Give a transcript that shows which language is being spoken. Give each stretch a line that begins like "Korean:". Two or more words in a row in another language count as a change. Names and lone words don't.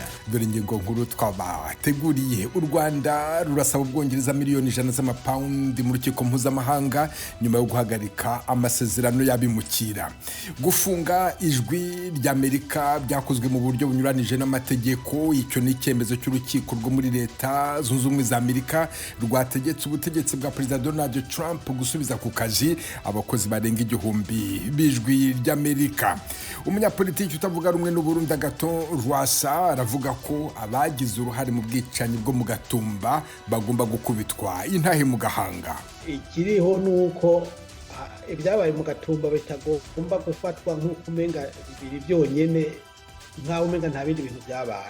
Kinyarwanda: Dore ingingo nkuru twabateguriye. U Rwanda rurasaba Ubwongereza miliyoni 100 z'amapaundi mu rukiko mpuzamahanga nyuma yo guhagarika amasezerano y'abimukira. Gufunga ijwi ry'Amerika byakozwe mu buryo bunyuranije n'amategeko. Icyo ni icyemezo cy'urukiko rwo muri Leta Zunze Ubumwe za Amerika rwategetse ubutegetsi bwa Perezida Donald Trump gusubiza ku kazi abakozi barenga 1000 bijwi ry'Amerika. Umunyapolitiki utavuga rumwe n'u Burundi Agathon Rwasa aravuga ko abagize uruhare mu bwicanyi bwo mu Gatumba bagomba gukubitwa intahe mu gahanga.
Rundi: Ikiriho nuko ibyabaye mu Gatumba bitagomba gufatwa nk'uko umenga bibiri byonyene nkaho umenga nta bindi bintu byabaye.